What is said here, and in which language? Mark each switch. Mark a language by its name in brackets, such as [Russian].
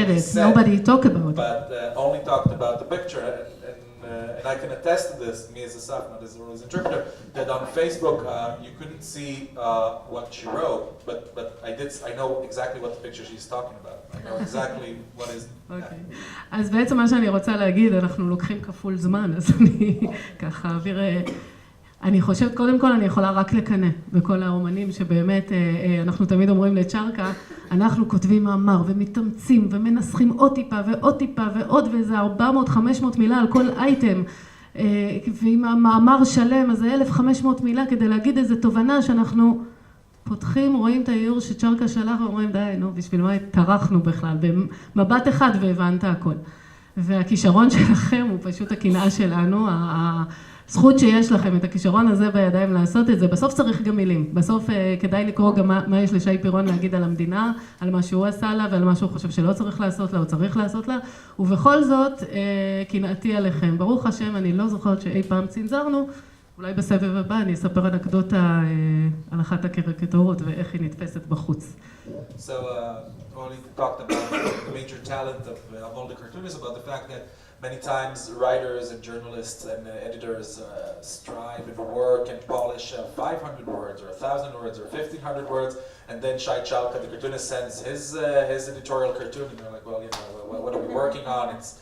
[English] read it. said, nobody talked about it. But only talked about the picture. And I can attest to this, me as a staff, not as Orly's interpreter, that on Facebook you couldn't see what she wrote, but I know exactly what the picture she's talking about. I know exactly what is. [Hebrew] אוקיי. אז בעצם מה שאני רוצה להגיד, אנחנו לוקחים כפול זמן, אז אני ככה אעביר. אני חושבת, קודם כל אני יכולה רק לקנא בכל האומנים שבאמת, אנחנו תמיד אומרים לצ'רקה, אנחנו כותבים מאמר ומתאמצים ומנסחים עוד טיפה ועוד טיפה ועוד ואיזה 400-500 מילה על כל אייטם, ועם המאמר שלם, אז זה 1,500 מילה כדי להגיד איזו תובנה שאנחנו פותחים, רואים את האיור שצ'רקה שלח ואומרים די, נו, בשביל מה התארחנו בכלל, במבט אחד והבנת הכל. והכישרון שלכם הוא פשוט הקנאה שלנו, הזכות שיש לכם את הכישרון הזה בידיים לעשות את זה, בסוף צריך גם מילים, בסוף כדאי לקרוא גם מה יש לשי פירון להגיד על המדינה, על מה שהוא עשה לה ועל מה שהוא חושב שלא צריך לעשות לה או צריך לעשות לה, ובכל זאת קנאתי עליכם. ברוך השם, אני לא זוכרת שאי פעם צנזרנו, אולי בסבב הבא אני אספר אנקדוטה על אחת הקריקטורות ואיך היא נתפסת בחוץ. [English] So Orly talked about the major talent of all the cartoonists, about the fact that many times writers and journalists and editors strive and work and polish 500 words or 1,000 words or 1,500 words, and then Shai Chalka, the cartoonist, sends his editorial cartoon, and they're like, well, you know, what are we working on?